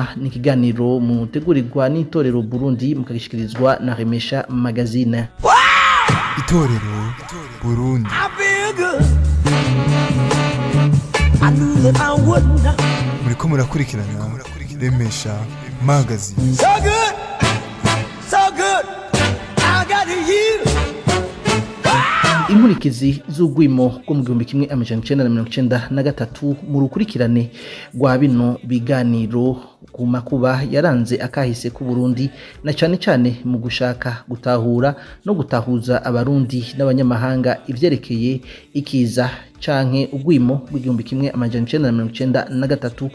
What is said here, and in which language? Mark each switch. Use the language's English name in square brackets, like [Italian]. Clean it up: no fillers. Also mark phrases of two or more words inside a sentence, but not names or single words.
[Rundi] Ni kiganiro mutegurirwa n'itorero Burundi mukagishikirizwa na Remesha Magazine. Itorero Burundi. Muriko murakurikirana Remesha Magazine. [English] So good, I got you. [Rundi] Inkurikizi z'ugwimo rwo mu 1993 mu rukurikirane rwa bino biganiro ku makuba yaranze akahise ku Burundi, na cyane cyane mu gushaka gutahura no gutahuza abarundi n'abanyamahanga ivyerekeye ikiza canke ugwimo rw'1993.